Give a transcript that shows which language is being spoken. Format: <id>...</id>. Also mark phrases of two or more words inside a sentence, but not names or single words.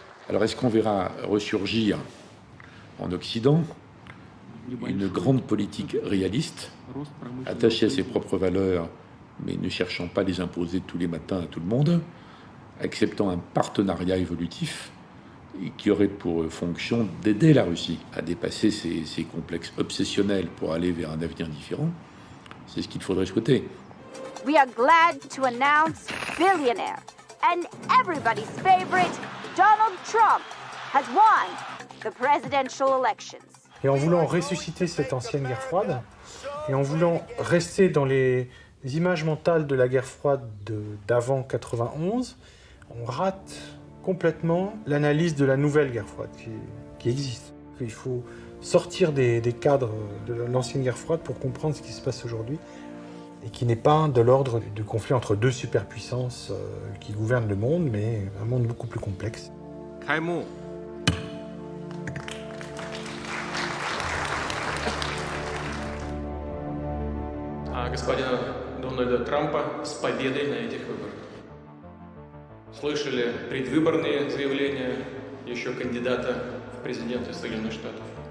<fr>Alors est-ce qu'on verra ressurgir en Occident une grande politique réaliste, attachée à ses propres valeurs, mais ne cherchant pas à les imposer tous les matins à tout le monde, acceptant un partenariat évolutif qui aurait pour fonction d'aider la Russie à dépasser ses complexes obsessionnels pour aller vers un avenir différent? C'est ce qu'il faudrait souhaiter.</fr> <en>We are glad to announce billionaire and everybody's favorite Donald Trump has won the presidential elections.</en> <fr>Et en voulant ressusciter cette ancienne guerre froide, et en voulant rester dans les images mentales de la guerre froide d'avant 91, on rate complètement l'analyse de la nouvelle guerre froide qui existe. Il faut sortir des cadres de l'ancienne guerre froide pour comprendre ce qui se passe aujourd'hui, et qui n'est pas de l'ordre du conflit entre deux superpuissances qui gouvernent le monde, mais un monde beaucoup plus complexe. Кайму.</fr> <ru>Господина Дональда Трампа с победой на этих выборах. Слышали предвыборные заявления еще кандидата в президенты Соединенных Штатов.</ru>